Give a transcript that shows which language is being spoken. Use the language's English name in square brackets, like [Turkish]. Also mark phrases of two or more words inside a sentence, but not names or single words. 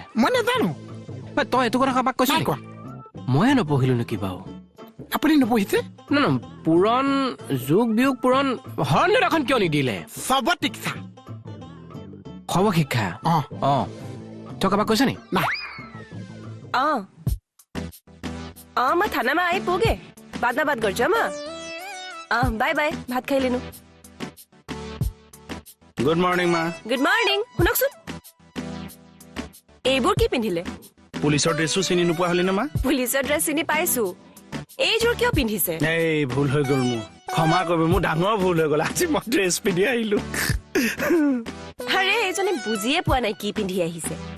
[Assamese] মই নাজানো তই এইটো কথা কাৰোবাক কৈছ নাই কোৱা ময়ে নপঢ়িলো নেকি বাৰু আপুনি নপঢ়িছে ন পুৰণ যোগ বিয়োগ পুৰণ হৰ নেওতাখন কিয় নিদিলে সৰ্বশিক্ষা সৰ্বশিক্ষা অ অ তই কাৰোবাক কৈছ নি নাই [Nepali] म थानामा आइपुगे बादमा बात गर्छु म बाई बाई भात खाइलिनु [English] good morning মা good morning [Assamese] শুনকচোন এইবোৰ কি পিন্ধিলে পুলিচৰ ড্ৰেছো চিনি নোপোৱা হলি নে মা পুলিচৰ ড্ৰেছ চিনি পাইছো এইযোৰ কিয় পিন্ধিছে এই ভুল হৈ গ'ল মোৰ ক্ষমা কৰিব মোৰ ডাঙৰ ভুল হৈ গ'ল আজি মই ড্ৰেছ পিন্ধি আহিলো আৰে এইজনে বুজিয়ে পোৱা নাই কি পিন্ধি আহিছে